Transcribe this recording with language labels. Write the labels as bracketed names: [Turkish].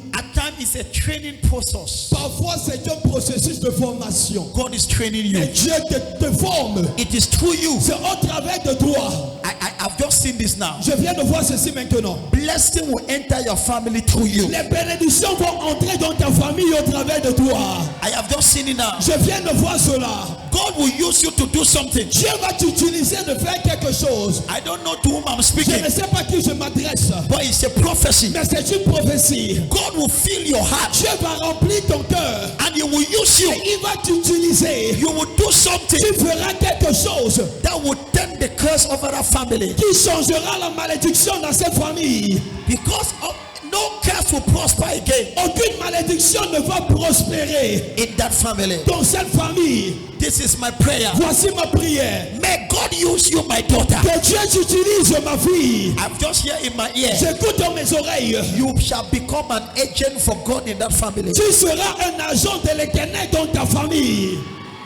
[English] At times, it's a training process. [French] Parfois, c'est un processus de formation. [English] God is training you. [French] Et Dieu te forme. [English] It is through you. [French] C'est au travers de toi. [English] I've just seen this now. [French] Je viens de voir ceci maintenant. [English] Blessing will enter your family through you. [French] Les bénédictions vont entrer dans ta famille au travers de toi. [English] I have just seen it now. [French] Je viens de voir cela. [English] God will use you to do something. [French] Dieu va t'utiliser de faire quelque chose. [English] I don't know to whom I'm [French] Je [English] speaking, [French] ne sais pas à qui je m'adresse, [English] but it's a prophecy. [French] mais c'est une prophétie. [English] God will fill your heart [French] Dieu va remplir ton cœur. [English] and He will use you. [French] Et il va t'utiliser. [English] You will do something [French] Tu feras quelque chose [English] that will turn the curse over that family. [French] qui changera la malédiction dans cette famille. [English] Because no curse will prosper again [French] Aucune malédiction ne va prospérer [English] in that family. [French] dans cette famille. [English] This is my prayer. [French] Voici ma prière. [English] May God use you, my daughter. [French] Que Dieu t'utilise, ma fille. [English] I'm just here in my ear. [French] J'écoute dans mes oreilles. [English] You shall become an agent for God in that family. [French] Tu seras un agent de l'Éternel dans ta famille.